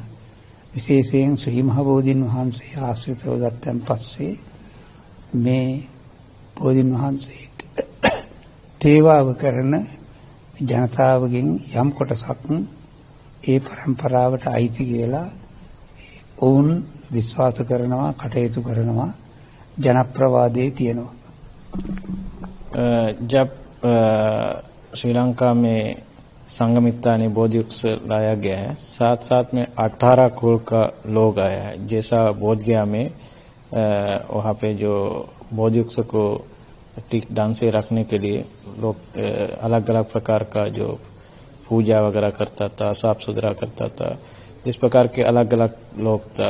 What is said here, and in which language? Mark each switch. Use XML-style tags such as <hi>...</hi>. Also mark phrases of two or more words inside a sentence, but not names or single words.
<si>විශේෂයෙන් ශ්‍රී මහ බෝධින් වහන්සේ ආශ්‍රිතව ගත්තන් පස්සේ මේ බෝධින් වහන්සේට තේවාව කරන ජනතාවගෙන් යම් කොටසක් ඒ પરම්පරාවට අයිති කියලා ඔවුන් විශ්වාස කරනවා, කටයුතු කරනවා, ජනප්‍රවාදයේ තියෙනවා.</si> <hi>जब श्रीलंका में संगमित्ता ने बोधि वृक्ष लाया गया है, साथ साथ में 18 कुल का लोग आया है. जैसा बोध गया में वहाँ पे जो बोधि वृक्ष को ठीक ढंग से रखने के लिए लोग अलग अलग प्रकार का जो पूजा वगैरह करता था, साफ सुथरा करता था, इस प्रकार के अलग अलग लोग था.</hi>